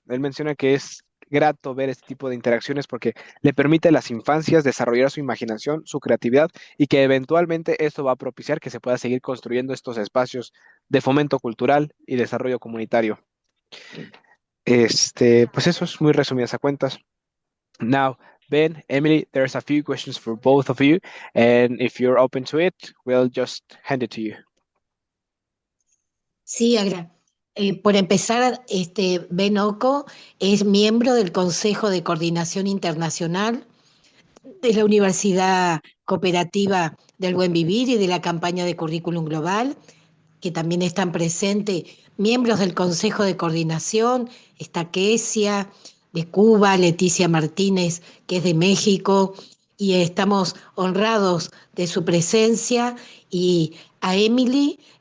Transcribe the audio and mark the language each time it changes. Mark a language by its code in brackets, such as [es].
[es] Él menciona que es grato ver este tipo de interacciones porque le permite a las infancias desarrollar su imaginación, su creatividad y que eventualmente esto va a propiciar que se pueda seguir construyendo estos espacios de fomento cultural y desarrollo comunitario. Pues eso es muy resumidas a cuentas. [en] Now, Ben, Emily, there's a few questions for both of you, and if you're open to it, we'll just hand it to you. [es] Sí, por empezar, Ben Ooko es miembro del Consejo de Coordinación Internacional de la Universidad Cooperativa del Buen Vivir y de la campaña de currículum global, que también están presentes miembros del Consejo de Coordinación, está Kesia de Cuba, Leticia Martínez, que es de México, y estamos honrados de su presencia, y a Emily,